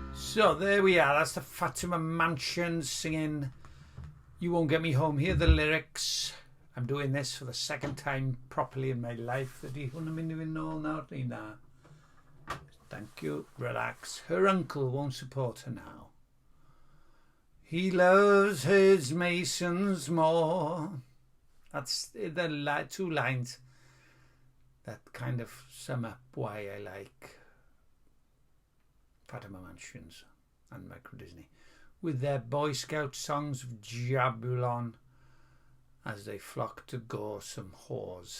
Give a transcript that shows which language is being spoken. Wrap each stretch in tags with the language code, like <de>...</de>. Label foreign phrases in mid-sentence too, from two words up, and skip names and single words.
<en>So there we are. That's the Fatima Mansion singing You Won't Get Me Home. Here are the lyrics. I'm doing this for the second time properly in my life.</en> <cy>Ydy hwn yn mynd I fynd nôl nawr? Neu na?</cy> <en>Thank you. Relax. Her uncle won't support her now. He loves his masons more. That's the two lines that kind of sum up why I like Fatima Mansions and Micro Disney, with their Boy Scout songs of Jabulon as they flock to gore some whores.</en>